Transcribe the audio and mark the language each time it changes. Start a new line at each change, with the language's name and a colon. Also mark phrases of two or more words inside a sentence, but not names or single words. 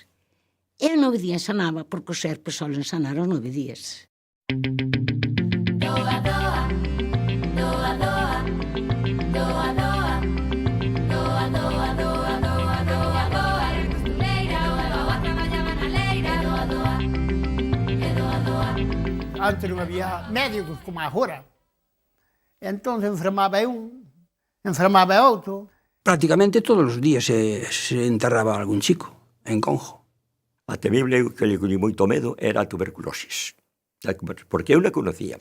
Galician: E 9 días sanaba, porque os serpes solen sanar os 9 días. Doa, doa, doa, doa, doa, doa, doa, doa, doa, doa, doa, doa, era costureira, o levaba a traballaba na leira, doa, doa, e doa, doa. Antes non había médicos como agora. Entón enfermaba un, enfermaba outro. Prácticamente todos os días se enterraba algún chico en Conjo. A temible que lle coñi moito medo era a tuberculosis. Porque eu non conocía.